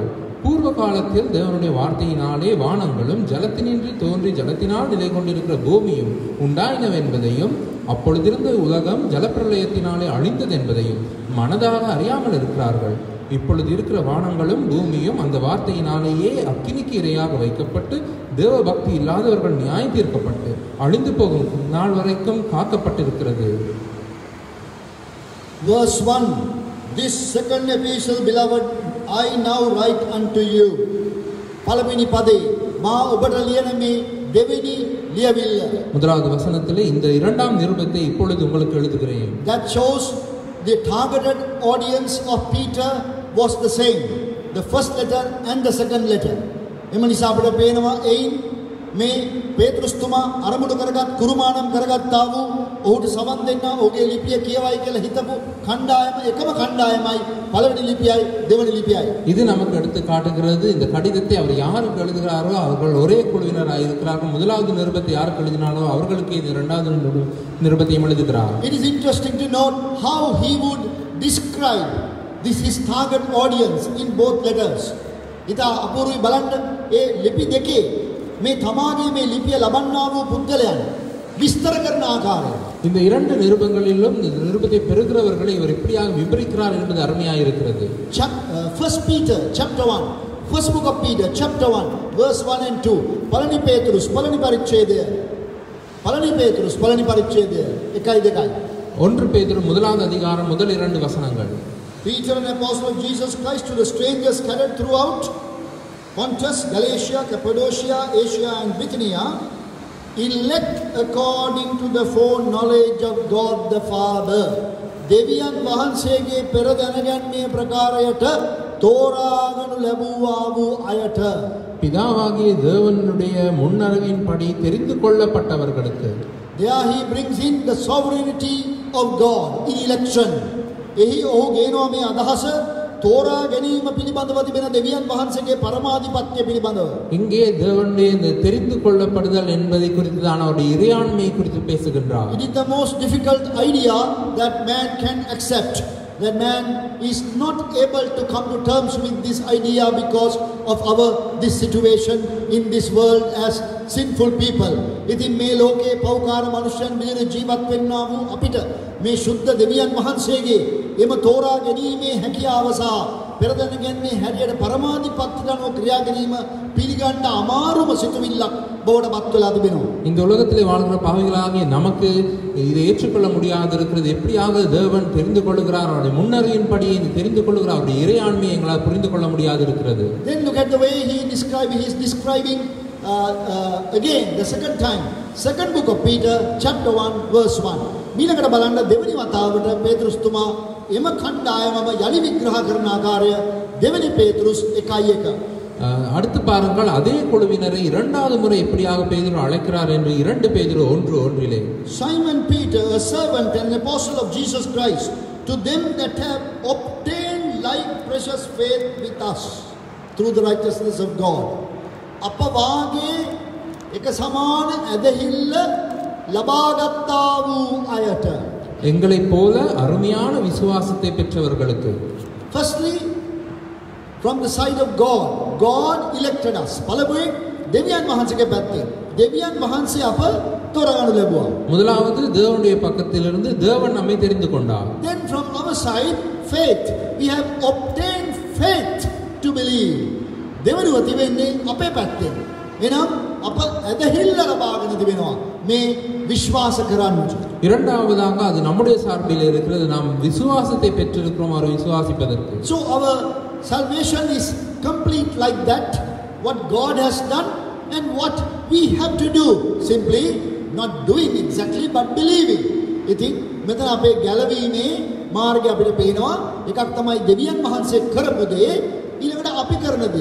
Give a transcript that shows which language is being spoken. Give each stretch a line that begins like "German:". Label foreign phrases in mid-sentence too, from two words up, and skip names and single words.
Tamil: பூர்வ காலத்தில் தேவனுடைய வார்த்தையினாலே வானங்களும் ஜலத்தினின்று தோன்றி ஜலத்தினால் நிலை கொண்டிருக்கிற பூமியும் உண்டாயினவென்பதையும் அப்பொழுதிருந்த உலகம் ஜலப்பிரளயத்தினாலே அழிந்தது என்பதையும் மனதாக அறியாமல் இருக்கிறார்கள். இப்பொழுது இருக்கிற வானங்களும் பூமியும் அந்த வார்த்தையினாலேயே அக்கினிக்கு இரையாக வைக்கப்பட்டு தேவ பக்தி இல்லாதவர்கள் நியாயம் தீர்க்கப்பட்டு அழிந்து போகும் நாள் வரைக்கும் காக்கப்பட்டிருக்கிறது.
English: Verse 1. This second epistle, beloved, I now write unto you. பலவினி பதே மா
Sinhala: ඔබට ලියන මේ දෙවෙනි ලියවිල්ල.
Tamil: முதலாவது வசனத்திலே இந்த இரண்டாம் நிருபத்தை இப்பொழுது உங்களுக்கு எழுதுகிறேன்.
English: That shows the targeted audience of Peter was the same. The first letter and the second letter.
Sinhala: එම නිසා අපිට පේනවා එයින් මේ පේතෘස්තුමා අරමුණු කරගත් කුරුමානම් කරගත්තා වූ ඔහුට සමන් දෙන්න ඔහුගේ ලිපිය කියවයි කියලා හිතපු කණ්ඩායම එකම කණ්ඩායමයි පළවෙනි லிபியாய் දෙවෙනි லிபியாய்.
Tamil: இது நமக்கு எடுத்து காட்டுகிறது இந்த கடிதத்தை அவர் யாருக்கு எழுதுகிறாரோ அவர்கள் ஒரே குழுவினராக இருக்கிறார்கள். முதலாவது நிருபத்தை யாருக்கு எழுதினாரோ அவர்களுக்கு இந்த இரண்டாவது நிருபத்தையும் எழுதுகிறார்.
English: It is interesting to note how he would describe this his target audience in both letters.
Sinhala: ඉතා අපූර්වයි බලන්න ඒ ලිපි දෙකේ මේ තමාගේ මේ ලිපිය ලබන්නා වූ පුද්ගලයන් විස්තර කරන ආකාරය.
Tamil: இந்த இரண்டு நிருபங்களிலும் இந்த நிருபத்தை பெறுகிறவர்களை இவர் எப்படியாக விவரிக்கிறார் என்பது அருமையாக இருக்கிறது.
English: First Peter chapter 1, first book of Peter chapter 1 verse 1 and 2.
Sinhala: පළවෙනි පේතෘස් පළවෙනි පරිච්ඡේදය 1 2.
Tamil: 1 பேதுரு முதலாவது அதிகாரம் முதல் 2 வசனங்கள்.
English: Peter, an apostle of Jesus Christ, to the strangers scattered throughout Pontus, Galatia, Cappadocia, Asia and Bithynia, elect according to the foreknowledge of God the Father.
Sinhala: දෙවියන් වහන්සේගේ පෙර දැනගැන්මේ ප්‍රකාරයට තෝරාගනු ලැබුවා වූ අයට.
Tamil: பிதாவாகிய தேவனுடைய முன்னறிவின்படி தெரிந்து கொள்ளப்பட்டவர்களுக்கு.
English: There he brings in the sovereignty of God in election.
Sinhala: එහි ඔහු ගේනවා මේ අදහස තෝරා ගැනීම පිළිබඳව තිබෙන දෙවියන් වහන්සේගේ පරමාධිපත්‍ය පිළිබඳව.
Tamil: இங்கே தேவனுடைய இந்த தெரிந்து கொள்ளப்படுதல் என்பதை குறித்து தான் அவருடைய இறையாண்மை குறித்து பேசுகின்றார்.
English: It is the most difficult idea that man can accept. That man is not able to come to terms with this idea because of this situation in this world as sinful people.
Sinhala: ඉතින් මේ ලෝකේ පෞකාර මනුෂ්‍යයන් විදිහට ජීවත් වෙන්නා වූ අපිට මේ ශුද්ධ දෙවියන් වහන්සේගේ එම තෝරා ගැනීමේ හැකියාව සහ පෙරදැන ගැනීමේ හැටියට පරමාධිපත්‍යයට අනුව ක්‍රියා කිරීම පිළිගන්න අමාරුම සිතුවිල්ලක් බවට පත් වෙලා තිබෙනවා.
Tamil: இந்த உலகத்திலே வாழ்கிற பாவிகளாகிய நமக்கு இதை ஏற்றுக்கொள்ள முடியாது இருக்கிறது. எப்படியாக தேவன் தெரிந்து கொள்கிறார், அவருடைய முன்னறிவின்படி இது தெரிந்து கொள்கிறார், அவருடைய இறையாண்மையை எங்களால் புரிந்து கொள்ள முடியாது இருக்கிறது.
English: Then look at the way he is describing again the second time. Second book of Peter chapter 1 verse 1.
Sinhala: මීළඟට බලන්න දෙවෙනි වතාවට පේතෘස්තුමා එම කණ්ඩායමම යලි විග්‍රහ කරන ආකාරය දෙවෙනි පේතෘස් 1:1.
Tamil: அடுத்து பாருங்கள், அதே குழுவினரை இரண்டாவது முறை எப்படியாக பேதுரு அழைக்கிறார் என்று 2 பேதுரு 1:1.
English: Simon Peter, a servant and apostle of Jesus Christ, to them that have obtained like precious faith with us through the righteousness of God.
Sinhala: අප වාගේ එක සමාන ඇදහිල්ල ලබාගත්තා වූ අයට.
Tamil: எங்களைப் போல அருமையான விசுவாசத்தை பெற்றவர்களுக்கு.
English: Firstly, from the side of God, God elected us.
Sinhala: පළමුවෙන් දෙවියන් වහන්සේගේ පැත්තෙන් දෙවියන් වහන්සේ අප තෝරාගනු ලැබුවා.
Tamil: முதலாவது தேவனுடைய பக்கத்திலிருந்து தேவன் நம்மை தெரிந்து கொண்டார்.
English: Then from our side, faith. We have obtained faith to believe.
Sinhala: දෙවනුව තිබෙන්නේ අපේ පැත්තෙන්. එනම් අප ඇදහිල්ල ලබාගෙන තිබෙනවා මේ විශ්වාස කරන්නට.
Tamil: இரண்டாவதாக அது நம்முடைய சார்பில் இருக்கிறது. நாம் விசுவாசத்தை பெற்றிருக்கிறோம் அவர் விசுவாசிப்பதற்கு.
English: So our salvation is complete like that. What God has done and what we have to do. Simply not doing exactly but believing.
Sinhala: ඉතින් මෙතන අපේ ගැලවීමේ මාර්ගය අපිට පේනවා. එකක් තමයි දෙවියන් වහන්සේ කරපු දේ, ඊළඟට අපි කරන දේ.